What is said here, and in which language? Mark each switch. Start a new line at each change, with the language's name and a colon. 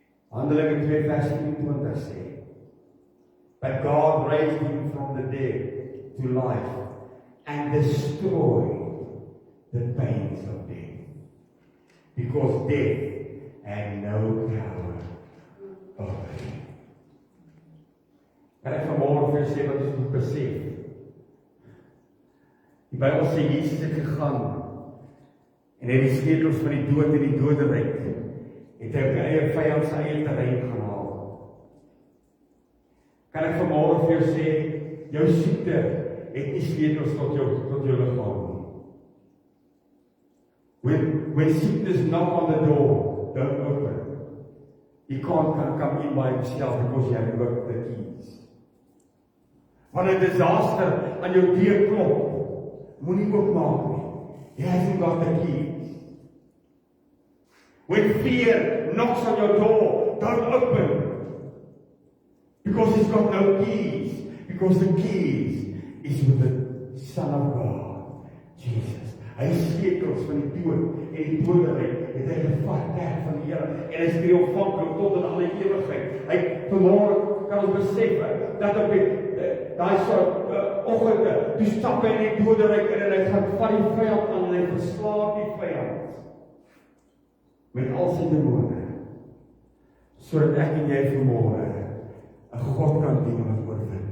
Afrikaans: Handelinge 2 vers 24 sê,
English: but God raised him from the dead to life and destroyed the pains of death. Because death had no power over him.
Afrikaans: Kan ek vanmôre vir sê wat ons moet besef? Die Bybel sê Jesus het gegaan en hy het die sleutels van die dood en die doderyk het hy op die eie vyand se eie terrein gehaal. Kan ek vanmôre vir jou sê, jou siekte het nie sleutels tot jou liggaam nie.
English: When sickness knock on the door, don't open. You can't come in by himself because you haven't got the keys.
Afrikaans: Wanneer 'n disaster aan jou deur klop, moenie oopmaak nie.
English: He hasn't got the keys. When fear knocks on your door, don't open. Because he's got no keys. Because the keys is with the Son of God, Jesus.
Afrikaans: Hy sleutels van die dood en die doderyk het hy gevat weg van die Here en hy is triomfantlik tot in alle ewigheid. Hy vanmôre kan ons besef dat op daai soort oggende, toe stap hy in die doderyk en hy gaan van die vyand aan en hy verslaan die vyand met al sy demone, sodat ek en jy vanmôre 'n God kan dien wat oorwin.